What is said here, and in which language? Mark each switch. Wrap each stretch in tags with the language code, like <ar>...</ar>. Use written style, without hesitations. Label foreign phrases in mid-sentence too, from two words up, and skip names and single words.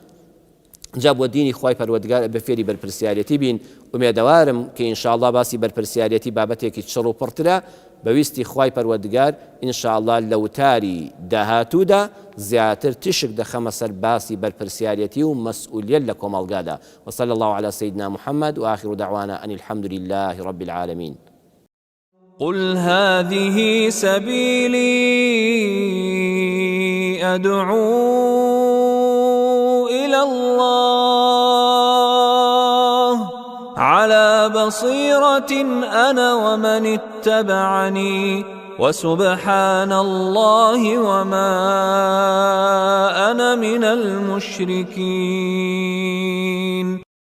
<ckb>جا بۆ دینی خوای پەروەردگار بە فێری بەرپرسیارەتی بین ومێدەوارم کە ئینشاءالله باسی بەرپرسیارەتی بابەتێکی چڕ و پڕترە بەویستی خوای پەروەردگار ئینشاءالله لە وتاری داهاتوودا زیاتر تشک دەخەمە سەر باسی بەرپرسیارەتی و مەسئولیت لە کۆمەڵگادا</ckb> <ar>وصلى الله على سيدنا محمد وآخر دعوانا أن الحمد لله رب العالمين قل هذه سبيلي أدعو إلى الله على بصيرة أنا ومن اتبعني وسبحان الله وما أنا من المشركين</ar>